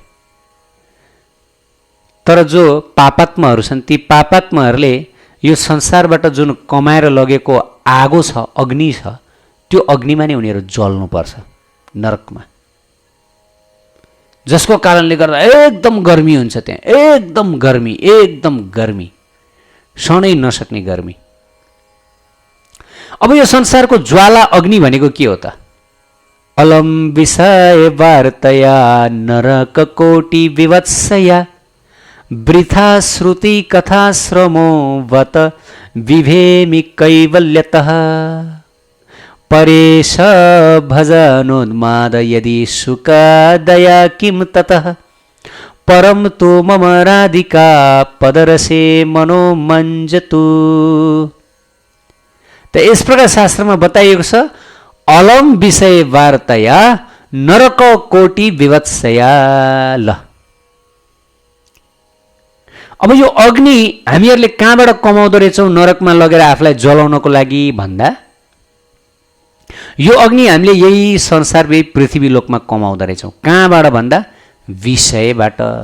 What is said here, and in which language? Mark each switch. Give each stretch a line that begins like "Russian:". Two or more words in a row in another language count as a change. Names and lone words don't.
Nepali: तर जो पापात्माहरू छन्, ती पापात्माहरूले यो संसारबाट जुन कमाएर लगेको आगो छ, अग्नि छ, त्यो अग्निमा नै उनीहरू जल्नुपर्छ नरकमा, जसको कारणले गर्दा एकदम गर्मी हुन्छ त्यहाँ, एकदम गर्मी, सहनै नसक्ने गर्मी। अब यो संसारको ज्वाला अग्नि भनेको के हो त?
Sanskrit: अलम विषय वार्तया नरक कोटि विवत्सया वृथा श्रुति कथा श्रमो वत विभेमि कैवल्यतः परेश भजनोन्माद यदि सुखदया किं ततः परम तो मम राधिका पदरसे मनोमञ्जतु।
Nepali: त यस प्रकार शास्त्रमा बताइएको छ,
Sanskrit: अलम विषय वार्तया नरक कोटि विवत्सया।
Nepali: ल अब यो अग्नि हामीहरूले कहाँबाट कमाउँदो रहेछौँ नरकमा लगेर आफूलाई जलाउनको लागि भन्दा, यो अग्नि हामीले यही संसार पृथ्वी लोकमा कमाउँदो रहेछौँ। कहाँबाट भन्दा विषयबाट।